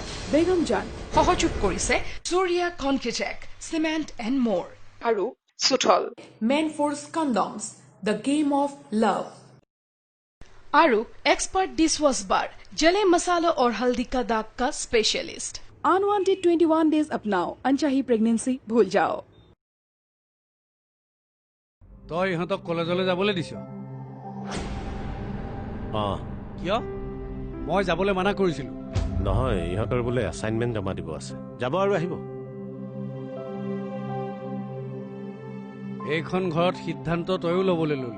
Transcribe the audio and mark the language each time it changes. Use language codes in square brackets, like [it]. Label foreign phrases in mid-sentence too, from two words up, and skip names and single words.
[as] বেগম জান সহযোগ কৰিছে জুৰিয়া কনকিটেক চিমেণ্ট এণ্ড মোৰ আৰু সুথল মেনফৰ্ছ কণ্ডমছ [en] the game of love [hi] আৰু एक्सपर्ट डिशवॉश बार जले मसालों और हल्दी का दाग का स्पेशलिस्ट अनवांटेड 21 डेज अपनाओ अनचाही प्रेगनेंसी भूल जाओ [as] তই ইহঁতক কলেজলৈ যাবলৈ দিছ কিয় মই যাবলৈ মানা কৰিছিলো নহয় ইহঁতৰ বোলে এছাইনমেণ্ট জমা দিব আছে যাব আৰু আহিব এইখন ঘৰত সিদ্ধান্ত তয়ো ল'বলৈ ললি